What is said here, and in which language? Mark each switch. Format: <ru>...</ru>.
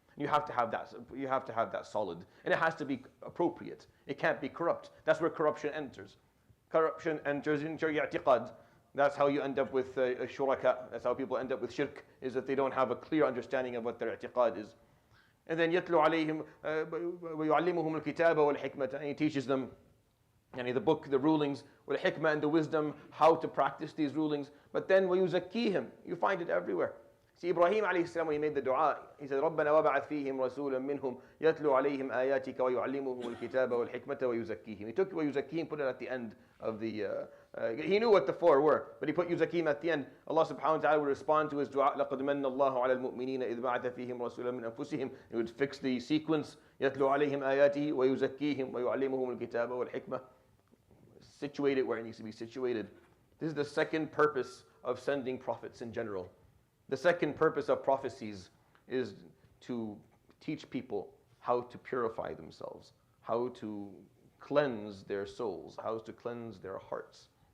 <en>You have to have that solid, and it has to be appropriate. It can't be corrupt. That's where corruption enters. Corruption enters into your i'tiqad. That's how you end up with shuraka. That's how people end up with shirk, is that they don't have a clear understanding of what their i'tiqad is. And then</en> <ar>يَتْلُو عَلَيْهِمْ وَيُعَلِّمُهُمُ الْكِتَابَ وَالْحِكْمَةَ.</ar> <en>And He teaches them the book, the rulings, وَالْحِكْمَةَ, and the wisdom, how to practice these rulings. But then وَيُزَكِّيهِمْ. You find it everywhere. See, Ibrahim alayhi salam, when he made the dua, he said,</en> <ar>رَبَّنَا وَبَعَثْ فِيهِمْ رَسُولًا مِّنْهُمْ يَتْلُو عَلَيْهِمْ آيَاتِكَ وَيُعَلِّمُهُمُ الْكِتَابَ وَالْحِكْمَةَ وَيُزَكِّيهِم. He took وَيُزَكِّيهِم, put it at the end of the, he knew what the four were, but he put يُزَكِّيهِم at the end.</ar> <en>Allah subhanahu wa ta'ala would respond to his dua,</en> <ar>لَقَدْ مَنَّ اللَّهُ عَلَى الْمُؤْمِنِينَ إِذْ بَعَثَ فِيهِمْ رَسُولًا مِّنْ أَنفُسِهِمْ.</ar> <en>He would fix the sequence,</en> <ar>يَتْلُو عَلَيْهِمْ آيَاتِهِ وَيُزَكِّيهِم وَيُعَلِّمُهُمُ الْكِتَابَ وَالْحِكْمَةَ.</ar> <en>Situate it where it needs to be situated. This is the second purpose of sending prophets in general. The second purpose of prophecies is to teach people how to purify themselves, how to cleanse their souls, how to cleanse their hearts.</en>